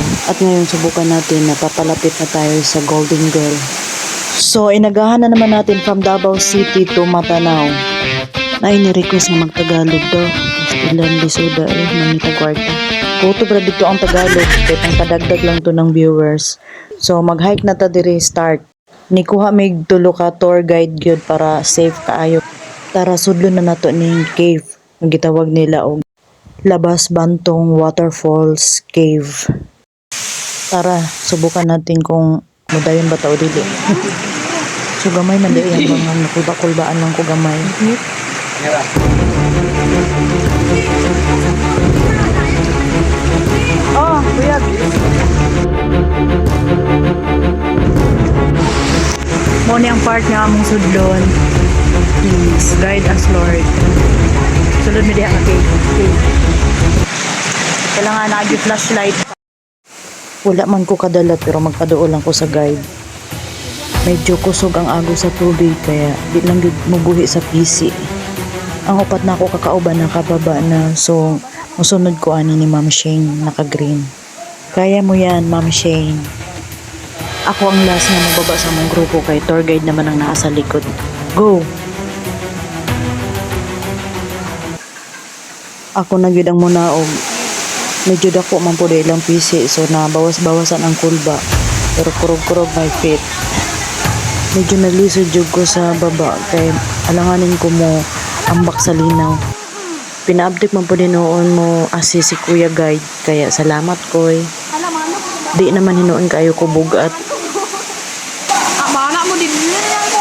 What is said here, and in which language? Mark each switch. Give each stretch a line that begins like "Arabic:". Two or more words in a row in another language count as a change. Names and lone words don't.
Filipino: At ngayon subukan natin na papalapit na tayo sa Golden Girl. So inagahan na naman natin from Davao City to Matanao.
Cebuano: Na ini-request na mag-Tagalog daw. Ilan lisuda manita kwarta.
Filipino: Kuto bra dito ang Tagalog. Kahit ang padagdag lang to ng viewers.
Cebuano: So mag-hike na ta diri start. Nikuha mig tulo ka tour guide gyud para safe kaayo. Tara sudlon na nato ning cave nga gitawag nila og Labas Bantong Waterfalls Cave.
Filipino: Tara subukan natin kung
Cebuano: mudayon ba ta o dili. So gamay man dili ang mga nakulba-kulbaan lang ko gamay. Oh, kuyag. Mo ni ang part nga among sudlon.
English: Please guide us Lord.
Cebuano: Sulod mi diha ka cave. Kailangan na gyud flashlight. Wala man ko kadala pero magpaduol lang ko sa guide. Medyo kusog ang agos sa tubig kaya di lang gyud mubuhi sa PC. Ang upat na ako kakauban na kababa na so musunod ko ani ni Ma'am Shane naka-green.
Filipino: Kaya mo yan Ma'am Shane.
Cebuano: Ako ang last na mababa sa mong grupo kay tour guide naman ang nasa likod.
English: Go!
Cebuano: Ako na gyud ang munaog. Medyo dako man po ilang PC so nabawas-bawasan ang kulba. Pero kurog-kurog
English: my feet.
Cebuano: Medyo nalisod jud ko sa baba kay alanganin ko mo ambak sa linaw. Pina-update man po din noon mo assist si Kuya Guide kaya salamat koy. Di naman hinuon kayo ko bugat. Mana mo din lang ko.